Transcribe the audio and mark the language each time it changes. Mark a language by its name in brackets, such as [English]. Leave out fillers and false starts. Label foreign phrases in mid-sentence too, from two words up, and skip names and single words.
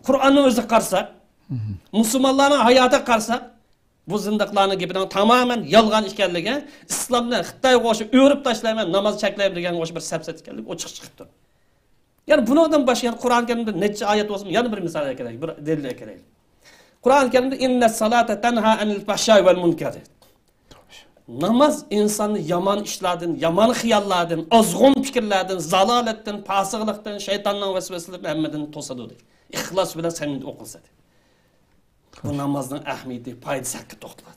[Uzbek] Qur'onni o'zi qarsak, musulmonlarning hayotiga qarsak, bu zindiqlarning gapidan tamoman yolg'on ekanligi, islomni Xitoyga o'xshab o'rib tashlayman, namoz cheklayman degan o'sha bir safsat ekanligi ochiq chiqib turdi. Ya'ni bundan boshqa Qur'on Karimda necha oyat bo'lsin, yana bir misol kerak, bir dalil kerak. Qur'on Karimda [Arabic] إن الصلاة تنهى عن الفحشاء والمنكر. [Uzbek] Namoz insonni yomon ishlardan, yomon xiyollardan, ozg'un fikrlardan, zalolatdan, fasiqlikdan, shaytonning vasvasalaridan hammadan to'sadi dedi. Ixlos bilan samimiy o'qilsa. Bu namozning ahamiyati, foydasi haqida to'xtaladi.